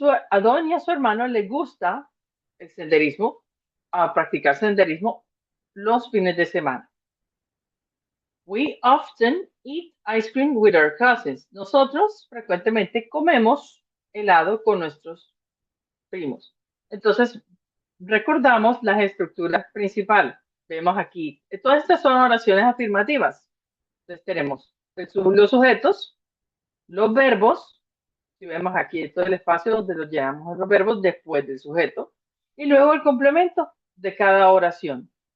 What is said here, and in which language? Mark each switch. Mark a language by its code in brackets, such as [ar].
[es] A Don y a su hermano le gusta el senderismo, a practicar senderismo los fines de semana. [en] We often eat ice cream with our cousins. [es] Nosotros frecuentemente comemos helado con nuestros primos. Entonces, recordamos las estructuras principales. Vemos aquí, todas estas son oraciones afirmativas. Entonces tenemos los sujetos, los verbos, si vemos aquí todo el espacio donde los llevamos los verbos después del sujeto, y luego el complemento de cada oración.